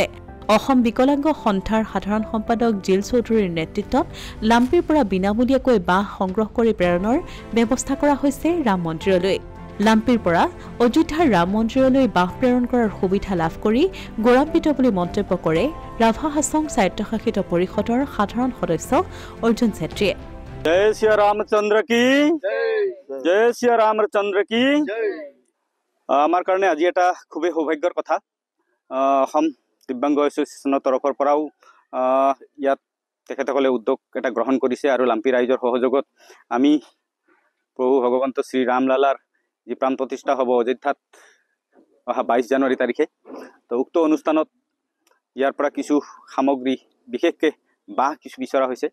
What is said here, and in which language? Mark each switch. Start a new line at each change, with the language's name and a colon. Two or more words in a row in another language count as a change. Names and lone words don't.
Assamese: অসম বিকলাংগ সন্থাৰ সাধাৰণ সম্পাদক জিল চৌধুৰীৰ নেতৃত্বত লাম্পিৰ পৰা বিনামূলীয়াকৈ বাহ সংগ্ৰহ কৰি প্ৰেৰণৰ ব্যৱস্থা কৰা হৈছে ৰাম মন্দিৰলৈ। লাম্পিৰ পৰা অযোধ্যাৰ ৰাম মন্দিৰলৈ বাহ প্ৰেৰণ কৰাৰ সুবিধা লাভ কৰি গৌৰৱান্বিত বুলি মন্তব্য কৰে ৰাভা হাছং স্বায়ত্তশাসিত পৰিষদৰ সাধাৰণ সদস্য অৰ্জুন ছেত্ৰীয়ে।
Hindi: जय श्री रामचंद्र की जय श्री रामचंद्र की
Assamese: আমাৰ কাৰণে আজি এটা খুবই সৌভাগ্যৰ কথা। অসম দিব্যাংগ এছ'চিয়েশ্যনৰ তৰফৰ পৰাও ইয়াত তেখেতসকলে উদ্যোগ এটা গ্ৰহণ কৰিছে আৰু লাম্পি ৰাইজৰ সহযোগত আমি প্ৰভু ভগৱন্ত শ্ৰী ৰামলালাৰ যি প্ৰাণ প্ৰতিষ্ঠা হ'ব অযোধ্যাত অহা 22 জানুৱাৰী তাৰিখে, তো উক্ত অনুষ্ঠানত ইয়াৰ পৰা কিছু সামগ্ৰী বিশেষকৈ বাহ কিছু বিচৰা হৈছে।